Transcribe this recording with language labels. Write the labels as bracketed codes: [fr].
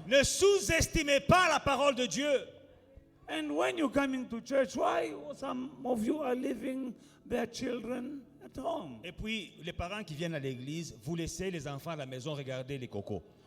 [fr] Ne sous-estimez pas la parole de Dieu. [en] And when you're coming to church, why some of you are leaving their children at home? [fr] Et puis, les parents qui viennent à l'église, vous laissez les enfants à la maison regarder les cocos.